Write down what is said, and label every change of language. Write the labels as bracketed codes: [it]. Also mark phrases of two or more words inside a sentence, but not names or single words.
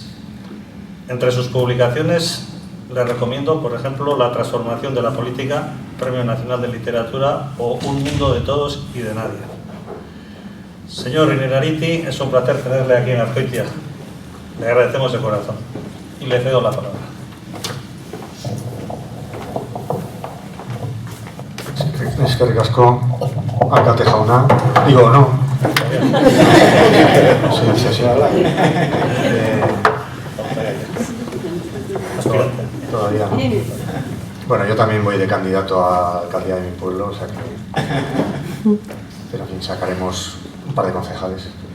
[es] Entre sus publicaciones les recomiendo, por ejemplo, La transformación de la política, Premio Nacional de Literatura, o Un mundo de todos y de nadie. Señor Inerariti, es un placer tenerle aquí en Azkoitia. Le agradecemos de corazón y le cedo la palabra. [eu] Eskerrik asko, Akate jauna, [es] digo, no. Sí. Todavía no. Bueno, yo también voy de candidato a alcaldía de mi pueblo, o sea que... Pero en fin, sacaremos un par de concejales.